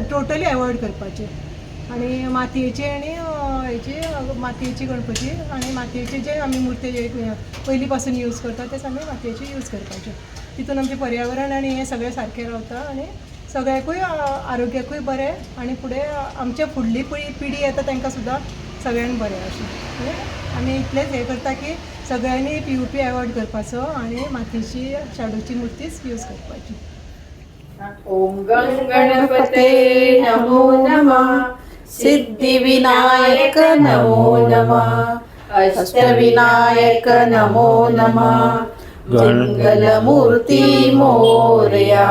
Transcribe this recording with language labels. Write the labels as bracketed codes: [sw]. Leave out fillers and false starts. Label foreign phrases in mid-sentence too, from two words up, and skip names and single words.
[en] totally avoid [kok] करपाचें आनी मातयेची आनी हेची मातयेची गणपती आनी मातयेचे जे आमी मुर्ते पयलीं पासून यूज करता तेच आमी मातयेचे यूज करपाचे तितून आमचें पर्यावरण आनी हें सगळें सारकें रावता आनी सगळ्याकूय आरोग्याकूय बरें आनी फुडें आमचे फुडली पिढी येता तांकां सुद्दां सगळ्यांक बरें अशें आमी इतलेंच हें करता की सगळ्यांनी [en] POP avoid [kok] करपाचो आनी मातयेची शाडूची मुर्तीच यूज करपाची. [sa] ओम गणपते नमो नमः सिद्धिविनायक नमो नमः अष्टविनायक नमो नमः [mr] मंगलमूर्ती मोरया.